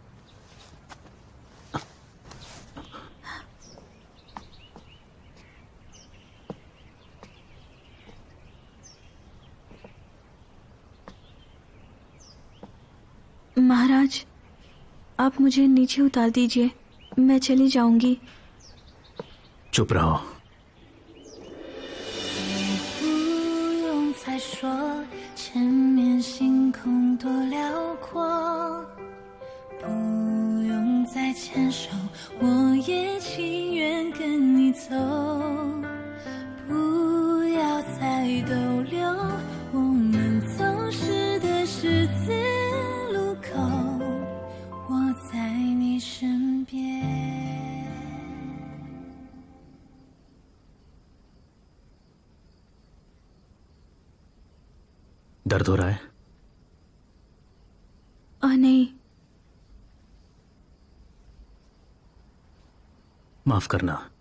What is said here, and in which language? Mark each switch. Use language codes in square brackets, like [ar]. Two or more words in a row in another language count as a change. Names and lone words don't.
[hi] महाराज, आप मुझे नीचे उतार दीजिए, मैं चली जाऊंगी। चुप रहो। [zh] 不用再说，前面星空多辽阔，不用再牵手，我也情愿跟你走，不要再逗留，我们走失的十字路口，我在你身边。 [hi] दर्द हो रहा है? नहीं। माफ करना।